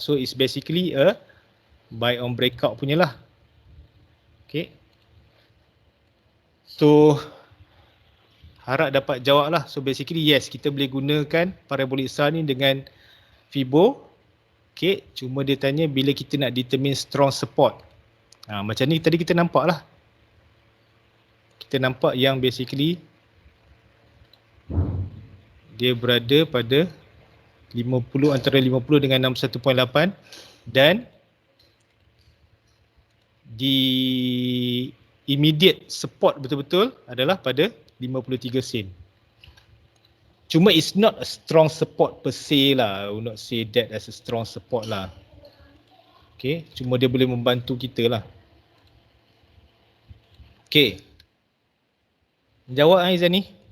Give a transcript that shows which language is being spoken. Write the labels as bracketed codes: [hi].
[en] So it's basically a buy on breakout [ms] punya lah. Okay. So harap dapat jawab lah. [en] So basically yes, [ms] kita boleh gunakan parabolic SAR ni dengan Fibo. Okay, cuma dia tanya bila kita nak [en] determine strong support. [ms] Macam ni tadi kita nampak lah. Kita nampak yang basically dia berada pada 50, antara 50 dengan 61.8 dan di immediate support betul-betul adalah pada 53 sen. [en] Cuma it's not a strong support per se lah. I will not say that as a strong support lah. [ms] Okay, cuma dia boleh membantu kita lah. Okay. Jawab Aizan ni.